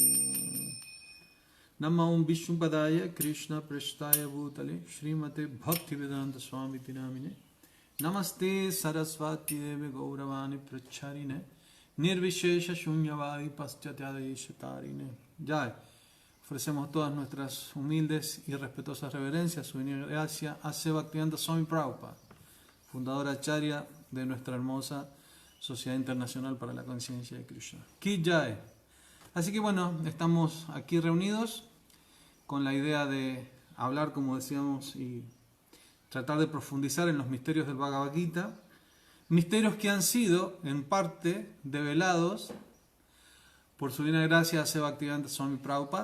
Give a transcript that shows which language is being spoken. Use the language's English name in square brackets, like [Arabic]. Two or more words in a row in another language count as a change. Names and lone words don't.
[Sanskrit] Namah Vishnupadaya Krishna Prasthaya Bhutale Srimate Bhaktivedanta Swami Tinamine Namaste Saraswati Deve Gauravani Pracharine Nirvishesha Shunyavadi Paschatyadeishatarine. [Spanish] Ya ofrecemos todas nuestras humildes y respetuosas reverencias, su gracia a Bhaktivedanta Swami Prabhupada, fundadora acharya de nuestra hermosa Sociedad Internacional para la Conciencia de Krishna. [Hindi] Ki Jai. [Spanish] Así que bueno, estamos aquí reunidos con la idea de hablar, como decíamos, y tratar de profundizar en los misterios del Bhagavad Gita, misterios que han sido, en parte, develados por su divina gracia a Bhaktivedanta Swami Prabhupada.